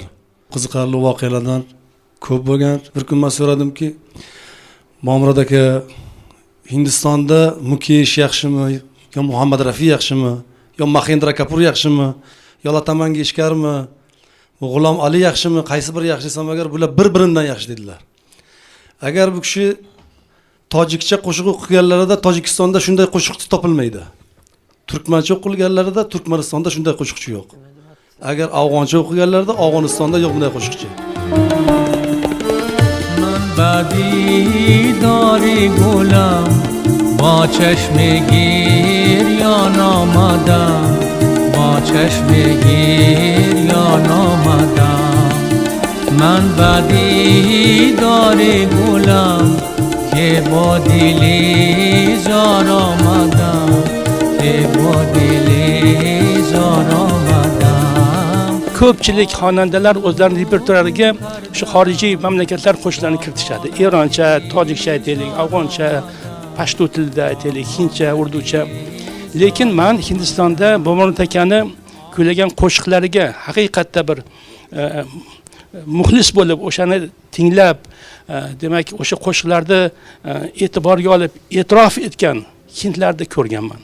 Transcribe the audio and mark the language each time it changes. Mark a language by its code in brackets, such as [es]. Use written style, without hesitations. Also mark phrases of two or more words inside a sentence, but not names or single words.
[uz] Qiziqarli voqealardan ko'p bo'lgan. Bir kun men so'radimki, Momurod aka, Hindistonda Mukesh yaxshimi, yo Muhammad Rafi yaxshimi, yo Mahendra Kapur yaxshimi, yo Lata Mangeshkarmi, G'ulom Ali yaxshimi, qaysi biri yaxshi desam agar bular bir-biridan yaxshi dedilar. Agar bu kishi tojikcha qo'shiq o'qiganlarida Tojikistonda shunday qo'shiqchi topilmaydi. Turkmancha o'qiganlarida Turkmanistonda shunday qo'shiqchi yo'q. Agar afg'oncha o'qiganlarida Afg'onistonda yo'q bunday qo'shiqchi. [fa] من بدی داری گلم با چشم گریان آمدم با چشم گریان آمدم من بدی داری گلم که با دلی زار آمدم که با دلی زار آمدم. [uz] Ko'pchilik xonandalar o'zlarining repertuariga shu xorijiy mamlakatlar qo'shiqlarini kiritishadi. Eroncha, tojikcha aytaylik, afg'oncha, pashto tilida aytaylik, hindcha, urducha. Lekin men Hindistonda Momurod akani kuylagan qo'shiqlariga haqiqatda bir muxlis bo'lib, o'shani tinglab, demak, o'sha qo'shiqlarni e'tiborga olib, e'tirof etgan hindlarni ko'rganman.